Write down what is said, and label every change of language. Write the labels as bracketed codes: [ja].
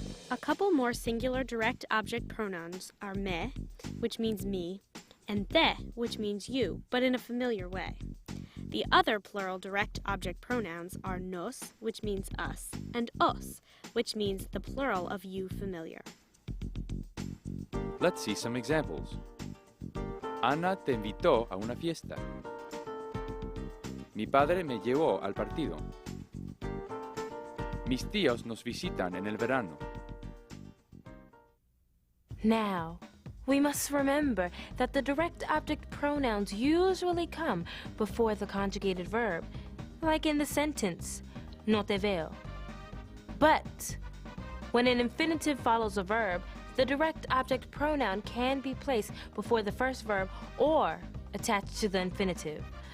[en] A couple more singular direct object pronouns are me, which means me, and te, which means you, but in a familiar way. The other plural direct object pronouns are nos, which means us, and os, which means the plural of you familiar. Let's see some examples. [es] Ana te invitó a una fiesta. Mi padre me llevó al partido. Mis tíos nos visitan en el verano. [en] Now, we must remember that the direct object pronouns usually come before the conjugated verb, like in the sentence, [es] no te veo. [en] But when an infinitive follows a verb, the direct object pronoun can be placed before the first verb or attached to the infinitive.